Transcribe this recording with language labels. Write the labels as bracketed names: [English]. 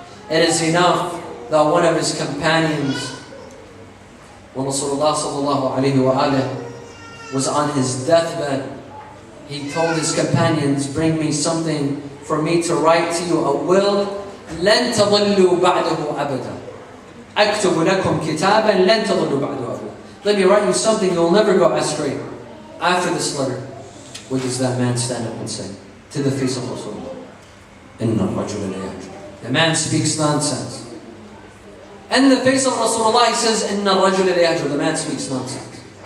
[English] It is enough that one of his companions, when Rasulullah sallallahu alayhi wa alihi was on his deathbed, he told his companions, "Bring me something for me to write to you, a will. [Arabic] لن تضلوا بعده أبدا. أكتب لكم كتابا لن تضلوا بعده أبدا." [English] Let me write you something, you'll never go astray. After this letter, what does that man stand up and say? To the face of Rasulullah. [Arabic] إِنَّ الرَّجُلَ لَيَهْجُرُ. [English] The man speaks nonsense. In the face of Rasulullah, he says, [Arabic] إِنَّ الرَّجُلَ لَيَهْجُرُ. [English] The man speaks nonsense.